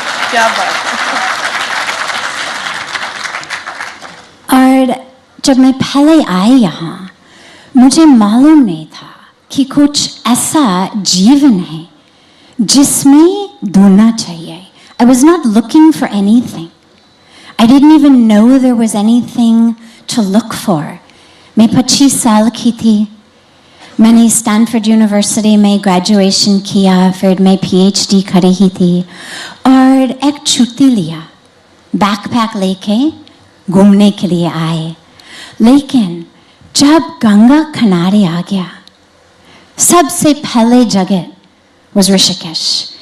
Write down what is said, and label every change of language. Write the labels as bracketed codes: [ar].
[hi] क्या बात है। और जब मैं पहले आई यहाँ, मुझे मालूम नहीं था कि कुछ ऐसा जीवन है जिसमें ढूंढना चाहिए। [en] I was not looking for anything. I didn't even know there was anything to look for. [hi] मैं 25 साल की थी, मैंने स्टैनफोर्ड यूनिवर्सिटी में ग्रेजुएशन किया, फिर मैं PhD कर रही थी और एक छुट्टी लिया, बैकपैक लेके घूमने के लिए आए। लेकिन जब गंगा किनारे आ गया, सबसे पहले जगह [en] was [hi] ऋषिकेश।